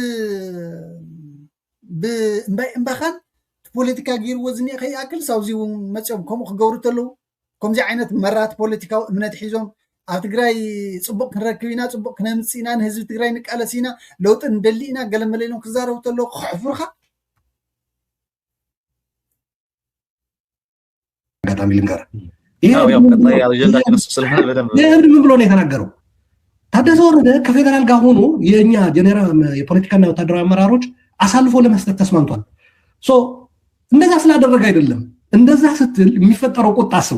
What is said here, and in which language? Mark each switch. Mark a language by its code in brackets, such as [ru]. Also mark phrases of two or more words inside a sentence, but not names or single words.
[ti] እምባኻን ፖለቲካ ገይርዎ ዝኒአ ከይኣክል ሳብዚ እውን መፅኦም ከምኡ ክገብሩ ተለዉ ከምዚ ዓይነት መራት ፖለቲካዊ እምነት ሒዞም ኣብ ትግራይ ፅቡቅ ክንረክብ ኢና ፅቡቅ ክነምፅእ ኢና ንህዝቢ ትግራይ ንቃለስ ኢና ለውጢ ንደሊ ኢና ገለመለ ኢሎም ክዛረቡ ተለዉ ክሕፍሩኻ [am] አጋጣሚ ልንገር ይሄ ምን ብሎ ነው የተናገረው? ታደሰ ወረደ ከፌደራል ጋር ሆኖ የኛ ጀነራል የፖለቲካና ወታደራዊ አመራሮች አሳልፎ ለመስጠት ተስማምቷል። እንደዛ ስላደረገ አይደለም። እንደዛ ስትል የሚፈጠረው ቁጣ አስቦ